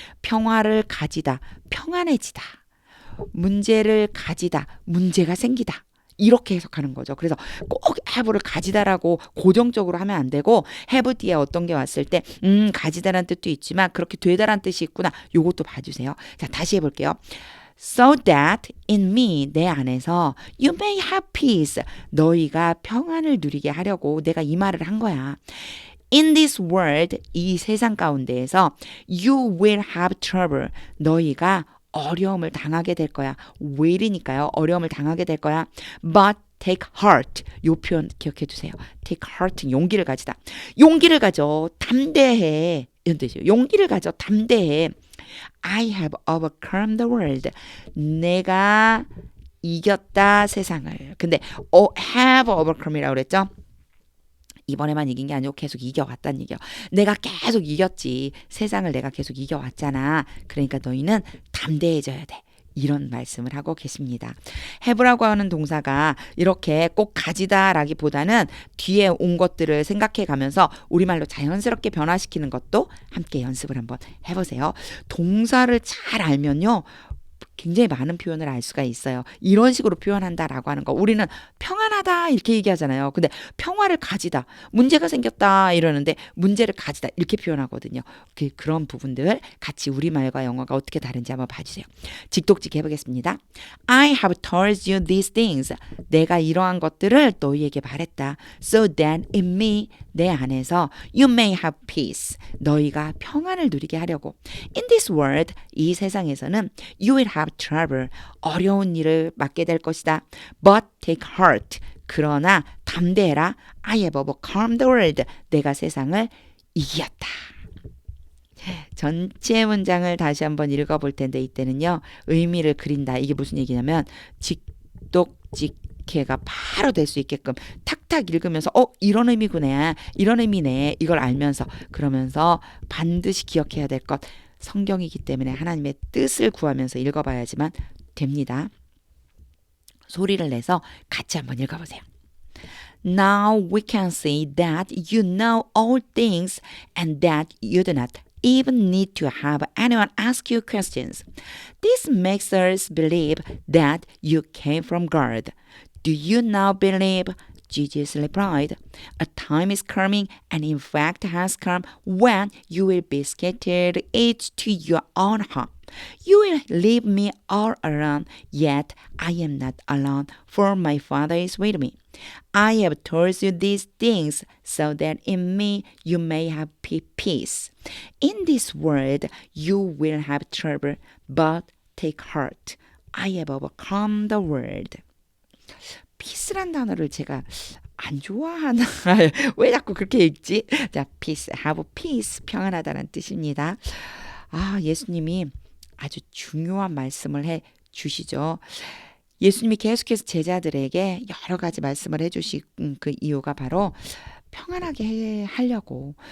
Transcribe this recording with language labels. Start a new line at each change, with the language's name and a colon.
Korean: 평화를 가지다, 평안해지다. 문제를 가지다, 문제가 생기다. 이렇게 해석하는 거죠. 그래서 꼭 have를 가지다라고 고정적으로 하면 안 되고 have 뒤에 어떤 게 왔을 때 가지다라는 뜻도 있지만 그렇게 되다라는 뜻이 있구나. 요것도 봐주세요. 자, 다시 해볼게요.
English: So that in me,
Korean: 내 안에서
English: you may have peace.
Korean: 너희가 평안을 누리게 하려고 내가 이 말을 한 거야.
English: In this world,
Korean: 이 세상 가운데에서
English: you will have trouble.
Korean: 너희가 어려움을 당하게 될 거야. will이니까요. 어려움을 당하게 될 거야.
English: But take heart.
Korean: 요 표현 기억해 주세요. take heart, 용기를 가지다. 용기를 가져. 담대해. 이런 뜻이에요. 용기를 가져. 담대해.
English: I have overcome the world.
Korean: 내가 이겼다 세상을. 근데 have overcome이라고 그랬죠? 이번에만 이긴 게 아니고 계속 이겨왔다는 얘기야. 내가 계속 이겼지. 세상을 내가 계속 이겨왔잖아. 그러니까 너희는 담대해져야 돼. 이런 말씀을 하고 계십니다. have라고 하는 동사가 이렇게 꼭 가지다라기보다는 뒤에 온 것들을 생각해 가면서 우리말로 자연스럽게 변화시키는 것도 함께 연습을 한번 해보세요. 동사를 잘 알면요. 굉장히 많은 표현을 알 수가 있어요. 이런 식으로 표현한다라고 하는 거. 우리는 평안하다 이렇게 얘기하잖아요. 근데 평화를 가지다. 문제가 생겼다 이러는데 문제를 가지다 이렇게 표현하거든요. 그런 부분들 같이 우리말과 영어가 어떻게 다른지 한번 봐주세요. 직독직 해보겠습니다.
English: I have told you these things.
Korean: 내가 이러한 것들을 너희에게 말했다.
English: So that in me,
Korean: 내 안에서
English: you may have peace.
Korean: 너희가 평안을 누리게 하려고.
English: In this world,
Korean: 이 세상에서는
English: you will have trouble.
Korean: 어려운 일을 맡게 될 것이다.
English: But take heart.
Korean: 그러나 담대해라.
English: I have overcome the world.
Korean: 내가 세상을 이겼다. 전체 문장을 다시 한번 읽어볼 텐데 이때는요. 의미를 그린다. 이게 무슨 얘기냐면 직독직해가 바로 될 수 있게끔 탁탁 읽으면서 이런 의미구나. 이런 의미네. 이걸 알면서 그러면서 반드시 기억해야 될 것. 성경이기 때문에 하나님의 뜻을 구하면서 읽어봐야지만 됩니다. 소리를 내서 같이 한번 읽어보세요.
English: Now we can see that you know all things and that you do not even need to have anyone ask you questions. This makes us believe that you came from God. Do you now believe? Jesus replied, a time is coming, and in fact has come, when you will be scattered each to your own home. You will leave me all alone, yet I am not alone, for my Father is with me. I have told you these things so that in me you may have peace. In this world you will have trouble, but take heart. I have overcome the world.
Korean: peace란 단어를 제가 안 좋아하나? 왜 자꾸 그렇게 읽지? 자, peace, have peace, 평안하다는 뜻입니다. 예수님이 아주 중요한 말씀을 해 주시죠. 예수님이 계속해서 제자들에게 여러 가지 말씀을 해주신 그 이유가 바로 평안하게 하려고.